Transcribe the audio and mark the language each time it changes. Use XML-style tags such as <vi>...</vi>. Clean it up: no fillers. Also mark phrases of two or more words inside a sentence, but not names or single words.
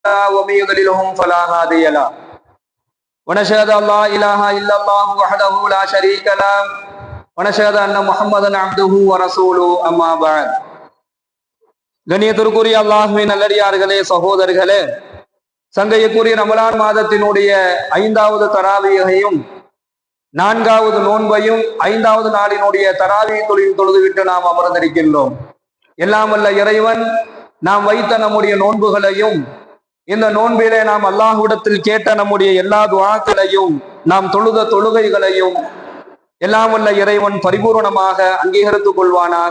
<ar>ومن يضللهم فلا هادي له ونشهد ان لا اله الا الله وحده لا شريك له ونشهد ان محمدا عبده ورسوله اما بعد.</ar> <ta>கண்ணியத்திற்குரிய அல்லாஹ்வின் நல்லடியார்களே, சகோதரர்களே, சங்கைக்குரிய ரமலான் மாதத்தினுடைய 5வது தராவீகையும் 4வது நோன்பையும் 5வது நாளினுடைய தராவீ தொழுதுவிட்டு நாம் அமர்ந்திருக்கின்றோம். எல்லாம் வல்ல இறைவன் நாம் வைத்த நம்முடைய நோன்புகளையும் இந்த நோன்பிலே நாம் அல்லாஹ்விடத்தில் கேட்ட நம்முடைய எல்லா துஆக்களையும் நாம் தொழுத தொழுகைகளையும் எல்லாம் வல்ல இறைவன் பரிபூர்ணமாக அங்கீகரித்துக் கொள்வானாக.</ta>